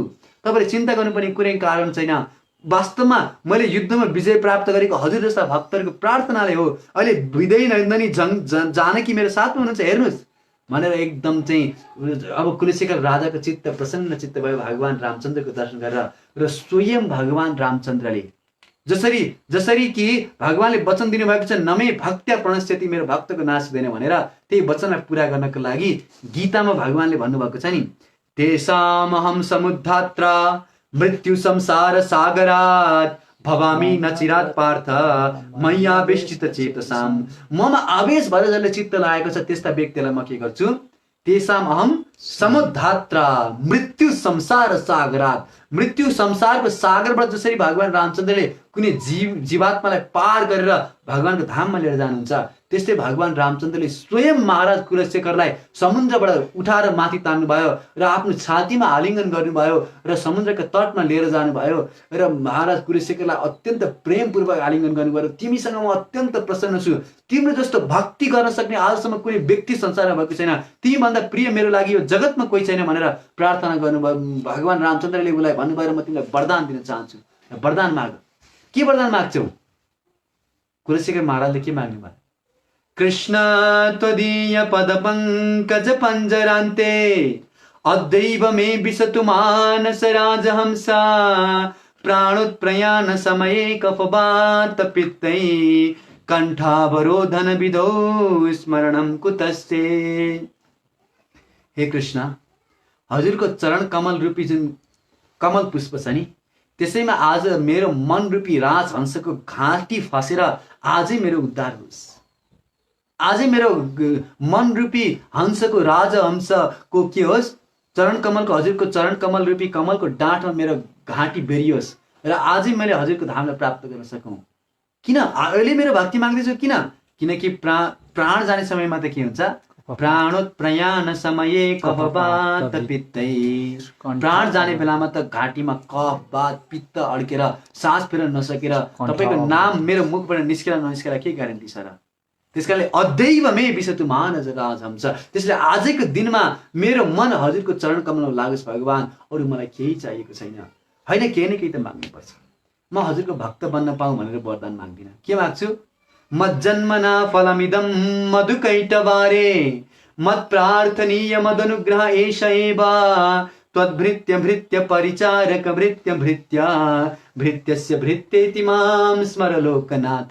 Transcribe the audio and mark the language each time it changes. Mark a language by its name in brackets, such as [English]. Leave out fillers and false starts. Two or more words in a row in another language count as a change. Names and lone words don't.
[Nepali] तपाईँले चिन्ता गर्नुपर्ने कुनै कारण छैन। वास्तवमा मैले युद्धमा विजय प्राप्त गरेको हजुर जस्ता भक्तहरूको प्रार्थनाले हो। अहिले विदयी नन्दनी जानकी मेरो साथमा हुनुहुन्छ, हेर्नुहोस् भनेर एकदम चाहिँ अब कुलशेखर राजाको चित्त प्रसन्न चित्त भयो भगवान रामचन्द्रको दर्शन गरेर। र स्वयं भगवान रामचन्द्रले जसरी कि भगवानले वचन दिनुभएको छ, [Sanskrit] नमे भक्त्या प्रणश्यति, [Nepali] मेरो भक्तको नाश हुँदैन भनेर, त्यही वचनलाई पुरा गर्नको लागि गीतामा भगवानले भन्नुभएको छ नि, [Sanskrit] तेषामहं समुद्धात्र मृत्यु संसार सागरात् भवामी न चिरात् पार्थ मय्यावेष्टित चेतसाम। [Nepali] ममा आवेश भएर जसले चित्त लागेको छ त्यस्ता व्यक्तिलाई म के गर्छु? [Sanskrit] तेषाम अहम समुद्धात्र मृत्यु संसार सागरात्, [Nepali] मृत्यु संसारको सागरबाट जसरी भगवान रामचन्द्रले कुनै जीवात्मालाई पार गरेर भगवानको धाममा लिएर जानुहुन्छ, त्यस्तै भगवान रामचन्द्रले स्वयं महाराज कुलशेखरलाई समुद्रबाट उठाएर माथि तान्नुभयो र आफ्नो छातीमा आलिङ्गन गर्नुभयो र समुद्रको तटमा लिएर जानुभयो र महाराज कुलशेखरलाई अत्यन्त प्रेमपूर्वक आलिङ्गन गर्नुभयो। तिमीसँग म अत्यन्त प्रसन्न छु, तिम्रो जस्तो भक्ति गर्न सक्ने आजसम्म कुनै व्यक्ति संसारमा भएको छैन, तिमीभन्दा प्रिय मेरो लागि यो जगतमा कोही छैन भनेर प्रार्थना गर्नुभयो। भगवान रामचन्द्रले उसलाई भन्नुभयो, म तिमीलाई वरदान दिन चाहन्छु, वरदान माग। के वरदान माग्छौ? कुलशेखर महाराजले के माग्नु भयो? [Sanskrit] कृष्ण त्वदीय पद पंकज पंजरान्ते अद्दैव मे विशतु मानस राजहंसा प्राणोत्प्रयाण समये कफवात पित्तै कंठावरोधन विधौ स्मरणं कुतस्ते। [Nepali] हे कृष्ण, हजुरको चरण कमल रूपी जुन कमल पुष्प छ नि, त्यसैमा आज मेरो मन रूपी राजहंसको घाँटी फसेर आजै मेरो उद्धार होस्। आजै मेरो मन रूपी हंसको राजहंसको के होस्, चरण कमलको हजुरको चरण कमल रूपी कमलको डाँठमा मेरो घाँटी बेरियोस् र आजै मैले हजुरको धामलाई प्राप्त गर्न सकौँ। किन अहिले मेरो भक्ति माग्दैछु? किनकि प्राण जाने समयमा त के हुन्छ? [Sanskrit] प्राणोत्प्रयाण समये कफ वात पित्तै। [Nepali] प्राण जाने बेलामा त घाँटीमा कफ वात पित्त अड्केर सास फेर्न नसकेर तपाईँको नाम मेरो मुखबाट निस्केर ननिस्केर के ग्यारेन्टी छ र? [Sanskrit] त्यसकारणले अदैव मे विशतु मानस राजहंस। [Nepali] त्यसले आजैको दिनमा मेरो मन हजुरको चरण कमलमा लागोस् भगवान्, अरू मलाई केही चाहिएको छैन। होइन, केही न केही त माग्नुपर्छ। म हजुरको भक्त बन्न पाऊँ भनेर वरदान माग्दिनँ। के माग्छु? [Sanskrit] मज्जन्मना फलमिदं मधुकैटवारे मत्प्रार्थनीय मदनुग्रह एष एव त्वद्भृत्य भृत्य परिचारक भृत्य भृत्य भृत्यस्य भृत्येति मां स्मर लोकनाथ।